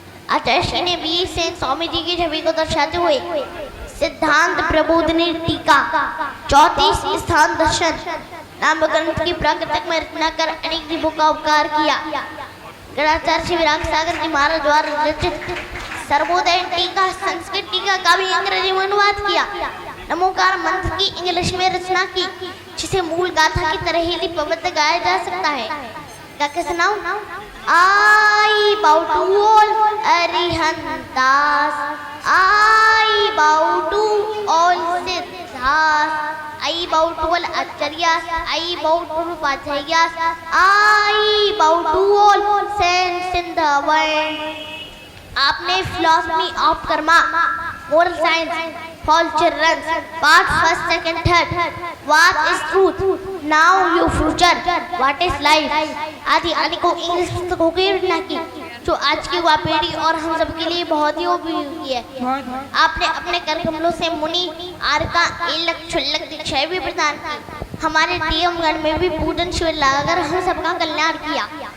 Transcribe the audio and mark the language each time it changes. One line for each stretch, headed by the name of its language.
Hindi: आचार्य श्री ने वीर सेन स्वामी जी की छवि को दर्शाते हुए सिद्धांत प्रबोधिनी टीका 34 स्थान दर्शन नाम ग्रंथ की प्राकृतिक में रचना कर अनेक जीवों का उपकार किया। गणाचार्य श्री विराग सागर जी महाराज द्वारा रचित सर्वोदय टीका संस्कृत टीका का भी अंग्रेजी में अनुवाद किया। नमोकार मंत्र की इंग्लिश में रचना की, जिसे मूल गाथा की तरह ही लिपिबद्ध गाया जा सकता है। क्या सुनाऊं?
English: I bow to all Arihantas, I bow to all Siddhas, I bow to all Acharyas, I bow to Upachayas, I bow to all saints in the world.
Hindi: आपने
English: philosophy of karma, moral science for children, part 1st, 2nd, 3rd. What is truth? Now you future. What is life?
Hindi: आदि अनेकों English पुस्तकों की रचना की, जो आज की युवा पीढ़ी और हम सब के लिए बहुत ही उपयोगी है। आपने अपने कर कमलों से मुनि आर्का एलक छुल्लक दीक्षाएं भी प्रदान की। हमारे डीएमगढ़ में भी पूजन शिविर लगाकर हम सबका कल्याण किया।